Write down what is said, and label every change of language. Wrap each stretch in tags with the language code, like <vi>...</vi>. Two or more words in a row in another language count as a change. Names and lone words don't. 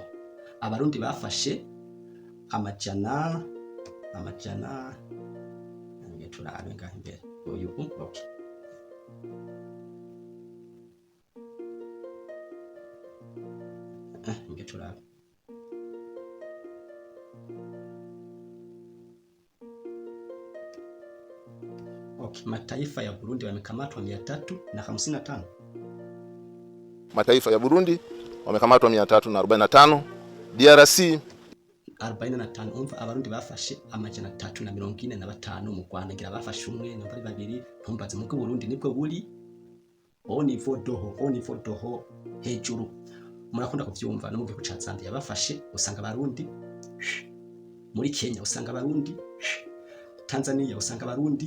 <rn>Abarundi bafashe amajana turabe ngaho imbere uyu. Okay, turabe.</rn> <sw>Okay, mataifa ya Burundi wamekamatwa 355. Mataifa ya Burundi wamekamatwa 345, DRC 45.</sw> <rn>Umva abarundi bafashe amajana 345 mu Rwanda. Ngira bafashe umwe nambari babiri. Ntumbaze mu Burundi nibwo buri</rn> <fr>au niveau</fr> <rn>doho hejuru. Murakunda kuvyumva no mu gihugu ca Zambia bafashe usanga abarundi, muri Kenya usanga abarundi, Tanzania usanga abarundi.</rn>